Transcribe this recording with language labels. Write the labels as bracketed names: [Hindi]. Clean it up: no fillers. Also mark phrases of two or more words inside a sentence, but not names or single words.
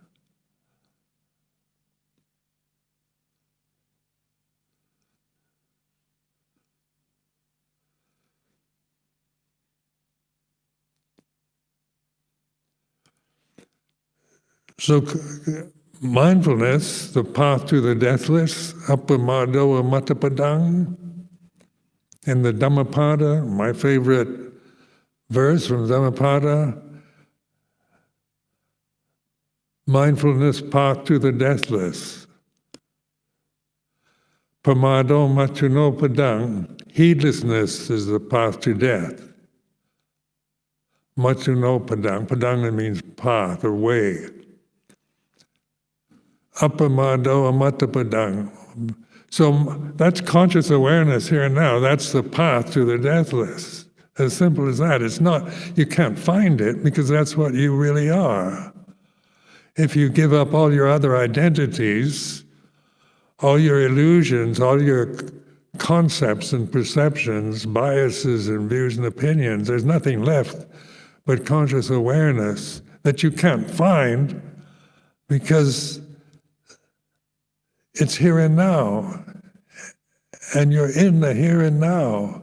[English] So mindfulness, the path to the deathless, [Pali] appamado amatapadang, [English] in the Dhammapada, my favorite verse from Dhammapada, mindfulness, path to the deathless. [Pali] Pamado matuno padang, [English] heedlessness is the path to death. [Pali] Matuno padang, padang [English] means path or way. [Pali] Appamado amatapadang. [English] So that's conscious awareness here and now. That's the path to the deathless. As simple as that. It's not, you can't find it because that's what you really are. If you give up all your other identities, all your illusions, all your concepts and perceptions, biases and views and opinions, there's nothing left but conscious awareness that you can't find because it's here and now, and you're in the here and now.